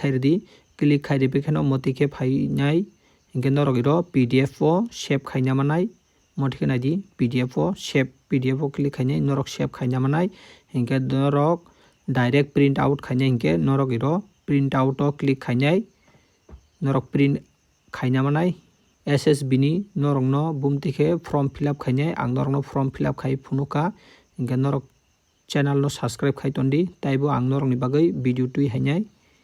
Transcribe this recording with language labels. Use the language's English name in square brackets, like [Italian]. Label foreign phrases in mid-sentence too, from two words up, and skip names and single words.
[Kok Borok] khairdi click khairi bekhano motike phainai hingke norok pdf o save khaina manai motike naidi pdf o save pdf o click khainai norok save khaina manai hingke norok direct [English] print out [Kok Borok] khainai hingke norok [English] print out [Kok Borok] o click khainai norok print khaina manai ssb ni norok no bumtike [English] form fill up [Kok Borok] khainai ang norok no [English] form fill up [Kok Borok] khai phunuka hingke norok channel no subscribe khai tondi taibo ang norok ni bagai video tui hainai।